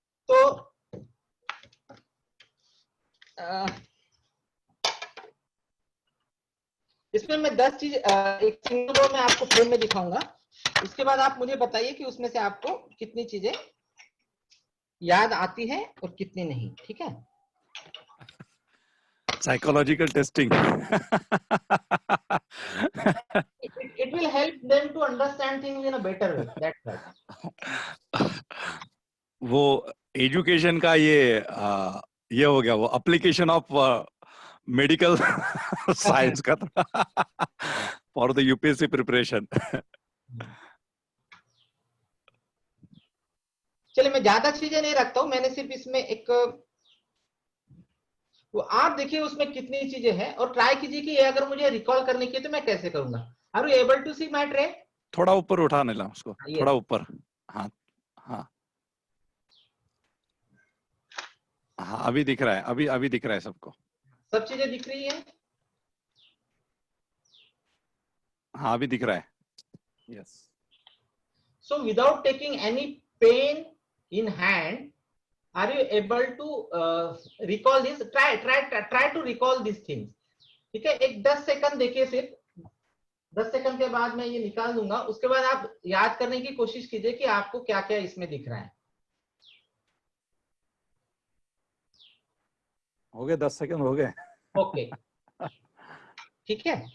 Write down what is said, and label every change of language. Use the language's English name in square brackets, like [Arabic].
[Hindi] तो इसमें मैं 10 चीज एक सिंगल रो में आपको फ्रेम में दिखाऊंगा। इसके बाद आप मुझे बताइए कि उसमें से आपको कितनी चीजें याद आती है और कितनी नहीं, ठीक है। [English] Psychological testing. It will help them to understand things in a better way, that's right. [Hindi] वो एजुकेशन का ये हो गया, वो एप्लीकेशन ऑफ मेडिकल साइंस का फॉर द यूपीएससी प्रिपरेशन। चलिए मैं ज्यादा चीजें नहीं रखता हूं, मैंने सिर्फ इसमें एक तो आप देखिए उसमें कितनी चीजें हैं और ट्राई कीजिए कि ये अगर मुझे रिकॉल करने की है तो मैं कैसे करूंगा। [English] Are you able to see my tray? [Hindi] थोड़ा ऊपर उठाने ला उसको, थोड़ा ऊपर। हाँ हाँ हाँ, अभी दिख रहा है, अभी दिख रहा है सबको, सब चीजें दिख रही है। हाँ अभी दिख रहा है। Yes. [English] So without taking any pen in hand, are you able to recall this? Try to recall these things. [Hindi] ठीक है, एक 10 सेकंड देखिए, सिर्फ 10 सेकंड के बाद मैं ये निकाल दूंगा। उसके बाद आप याद करने की कोशिश कीजिए कि आपको क्या क्या इसमें दिख रहा है। हो गए 10 सेकंड हो गए। ओके ठीक है।